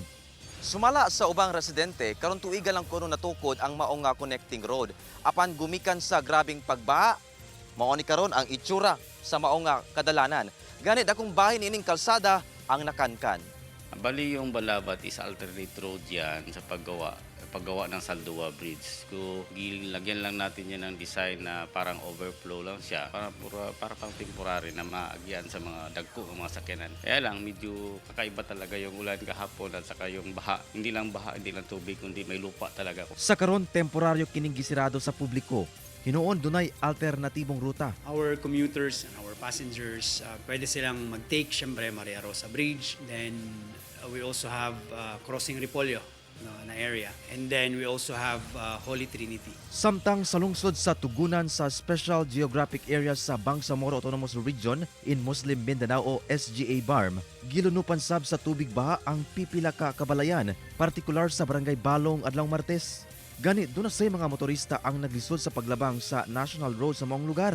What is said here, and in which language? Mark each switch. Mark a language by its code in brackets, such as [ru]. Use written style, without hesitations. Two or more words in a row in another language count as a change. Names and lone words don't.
[ceb] Sumala sa ubang residente, karon tuiga lang kuno natukod ang maong nga connecting road. Apan gumikan sa grabing pagbaha, mao ni karon ang itsura sa maong nga kadalanan. Gani dakong bahin ining kalsada ang nakankan. [tl] Bali yung Balabat is [en] alternate road [tl] yan sa paggawa ng Saldua Bridge. Kung gilagyan lang natin yan ng design na parang overflow lang siya, para pang temporary na [ceb] maagyan sa mga dagko [tl] ng mga sakyanan. Kaya lang medyo kakaiba talaga yung ulan kahapon at saka yung baha. Hindi lang baha, hindi lang tubig, kundi may lupa talaga. [ceb] Sa karon temporaryo kining gisirado sa publiko. Hinuon dunay alternatibong ruta. [en] Our commuters and our passengers, [tl] pwede silang mag-take syempre Maria Rosa Bridge. [en] Then we also have Crossing Repolyo na area. And then we also have Holy Trinity. [ceb] Samtang sa lungsod sa tugunan sa Special Geographic Area sa Bangsamoro Autonomous Region in Muslim Mindanao o SGA BARM, gilunupan sab sa tubig baha ang pipila ka kabalayan, partikular sa Barangay Balong adlong Martes. Gani doon na say mga motorista ang naglisod sa paglabang sa National Road sa maong lugar.